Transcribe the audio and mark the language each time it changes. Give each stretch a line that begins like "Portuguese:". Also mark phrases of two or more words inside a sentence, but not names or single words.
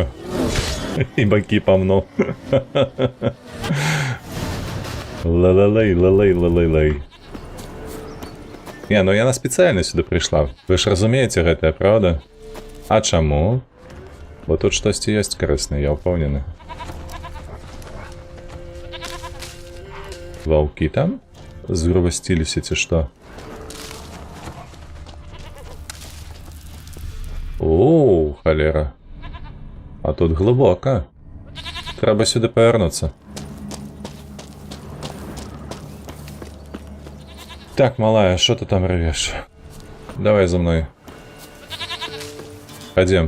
Belarusian: І бакі памну. Ла-ла-лай, ла-лай, ла-лай-лай. Не, ну яна спецыяльна сюды прыйшла. Вы ж разумееце гэтае, правда? А чаму? Бо тут штосьці ёсць карыснае, я ўпэўнены. Ваўкі там? Згрувасціліся ці што? О, халера.
Ukrainian: А тут глибоко. Треба сюди повернутися. Так, малая, що ти там ревеш? Давай за мною. Ходім.